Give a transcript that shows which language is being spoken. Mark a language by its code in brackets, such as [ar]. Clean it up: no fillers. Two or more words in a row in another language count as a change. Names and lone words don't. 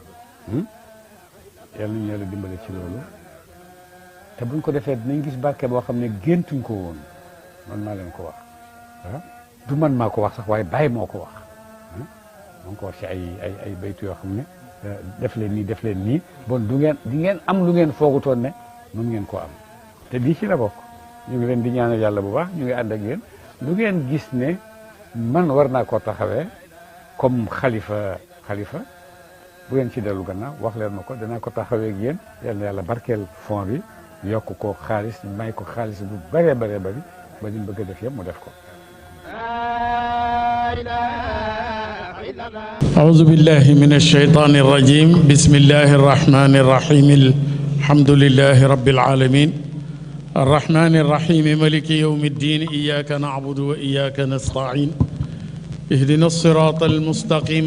[wo] yàlla nañu yàlla dimbale ci loolu te buñ ko defee dinañ gis barke boo xam ne géntuñ ko woon man maa leen ko wax du man maa ko wax sax waaye Baay moo ko wax moo ko wax ci ay baytu yoo xam ne def leen nii def leen nii bon di ngeen am lu ngeen foogutoon ne mun ngeen koo am te lii ci la bokk ñu ngi leen di ñaanal yàlla bu baax ñu ngi ànd ak yéen lu ngeen gis ne man war naa koo taxawee comme xalifa bu ngeen ci dellu gannaaw wax leen ma ko danaa ko taxawee ak yéen yal na yàlla barkeel fond bi yokk ko xaalis may ko xaalis bu bëree bëree bëri ba ñu bëgg a def yëpp mu def ko. [ar] أعوذ بالله من الشيطان الرجيم بسم الله الرحمن الرحيم الحمد لله رب العالمين الرحمن الرحيم ملك يوم الدين إياك نعبد وإياك نستعين اهدنا الصراط المستقيم